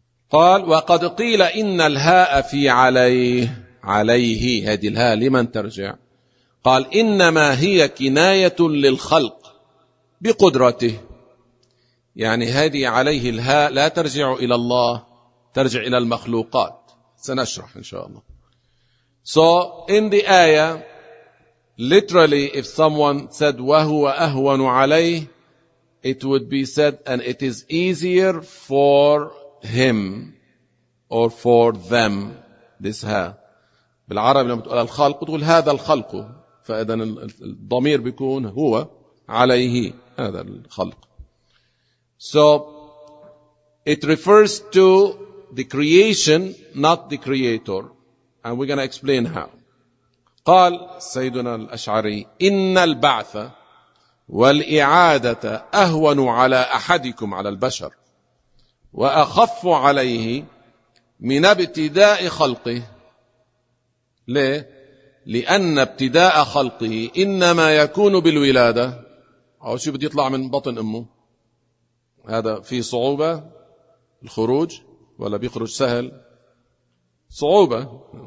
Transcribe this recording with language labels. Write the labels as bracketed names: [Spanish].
[Arabic] قال: وقد قيل إن الهاء في عليه، عليه هذه الهاء لمن ترجع؟ قال: إنما هي كناية للخلق بقدرته. يعني هذه عليه الهاء لا ترجع إلى الله، ترجع إلى المخلوقات، سنشرح إن شاء الله. [English] So in the ayah, literally, if someone said [Arabic] وَهُوَ أَهْوَنُ عَلَيْهِ, [English] it would be said and it is easier for him or for them, this ها. [Arabic] بالعربي لما تقول الخلق تقول هذا الخلق، فإذن الضمير بيكون هو عليه هذا الخلق. [English] So it refers to the creation, not the creator. And we're going to explain how. [Arabic] قال سيدنا الأشعري: إن البعث والإعادة أهون على أحدكم، على البشر، وأخف عليه من ابتداء خلقه. ليه؟ لأن ابتداء خلقه إنما يكون بالولادة، أو شو بده يطلع من بطن أمه، هذا فيه صعوبة الخروج ولا بيخرج سهل؟ صعوبة.